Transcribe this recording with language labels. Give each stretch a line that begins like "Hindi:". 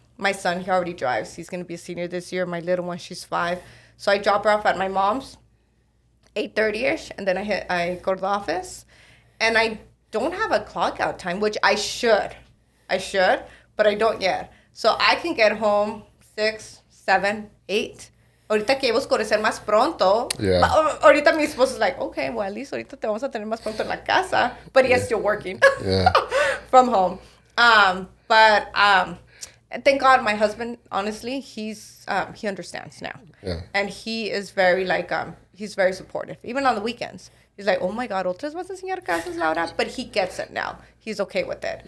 English: My son, he already drives. He's going to be a senior this year. My little one, she's 5. So I drop her off at my mom's, 8:30ish, and then I go to the office, and I don't have a clock out time, which I should, but I don't yet. So I can get home 6, 7, 8.
Spanish: Ahorita que iba a oscurecer más pronto.
English: Yeah.
Spanish: Ahorita mi esposo
English: is like, okay, well, at least
Spanish: ahorita te vamos a tener más pronto en la casa.
English: But he is still working Yeah. from home. But thank God my husband, honestly, he understands now. Yeah. And he is very he's very supportive, even on the weekends. He's like, oh my God,
Spanish: otras vas a enseñar casas,
English: Laura? But he gets it now. He's okay with it.